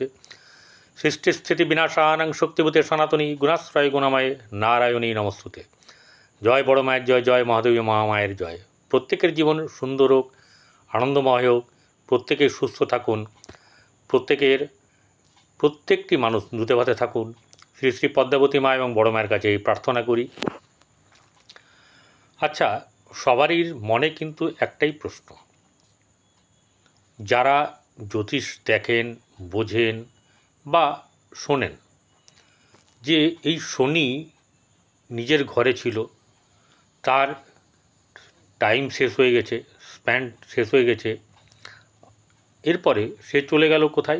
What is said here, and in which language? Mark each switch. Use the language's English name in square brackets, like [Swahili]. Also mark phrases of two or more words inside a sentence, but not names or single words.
[Sanskrit] सृष्टिस्थितिविनाशानां शक्तिभूते सनातनी गुणाश्रय गुणमये नारायणी नमस्तुते। [Bangla] জয় বড় মায়ের জয়, জয় মহাদেবী মহামায়ের জয়। প্রত্যেকের জীবন সুন্দর হোক, আনন্দময় হোক, প্রত্যেকে সুস্থ থাকুন, প্রত্যেকটি মানুষ দুধে ভাতে থাকুন। শ্রী শ্রী পদ্মাবতী মা এবং বড় माয়ের কাছে প্রার্থনা করি। अच्छा, সবারই মনে কিন্তু একটাই প্রশ্ন, যারা জ্যোতিষ দেখেন, বোঝেন বা শোনেন, যে এই শনি নিজের ঘরে ছিল, তার টাইম শেষ হয়ে গেছে, স্প্যান শেষ হয়ে গেছে, এরপরে সে চলে গেল কোথায়?